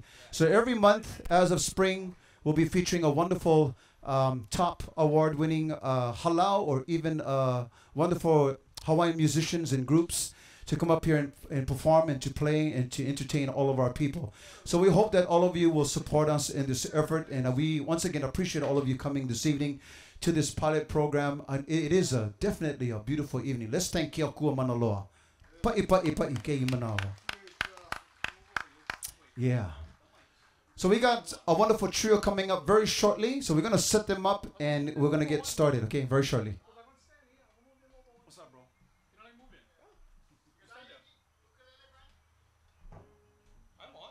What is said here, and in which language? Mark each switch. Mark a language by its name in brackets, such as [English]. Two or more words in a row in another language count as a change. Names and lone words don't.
[English] So every month as of spring, we'll be featuring a wonderful top award-winning halau or even wonderful Hawaiian musicians and groups to come up here and perform and to play and to entertain all of our people. So we hope that all of you will support us in this effort, and we once again appreciate all of you coming this evening to this pilot program. It is definitely a beautiful evening. Let's thank Kia Kua Manaloa. [Hawaiian] Pa'i pa'i pa'i kei manawa. [English] Yeah. So we got a wonderful trio coming up very shortly. So we're going to set them up and we're going to get started, okay, very shortly. What's up, bro? I'm on.